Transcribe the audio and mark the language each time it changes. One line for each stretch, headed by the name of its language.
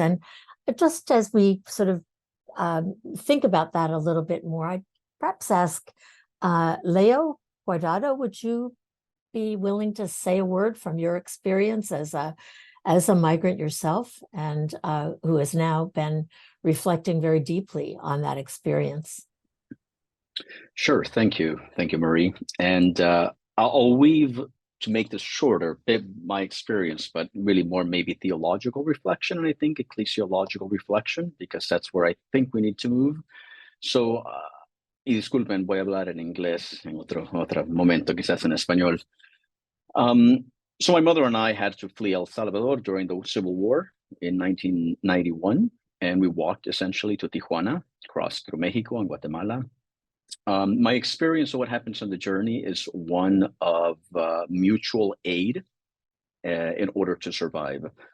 English: And just as we sort of think about that a little bit more, I'd perhaps ask Leo Guardado, would you be willing to say a word from your experience as a migrant yourself, and who has now been reflecting very deeply on that experience? Sure, thank you, Marie. And I'll weave, to make this shorter, my experience, but really more maybe theological reflection, and I think ecclesiological reflection, because that's where I think we need to move.
Spanish: So, y disculpen, voy a hablar en inglés en otro momento, quizás en español.
English: So my mother and I had to flee El Salvador during the Civil War in 1991, and we walked essentially to Tijuana, crossed through Mexico and Guatemala. My experience of what happens on the journey is one of mutual aid in order to survive.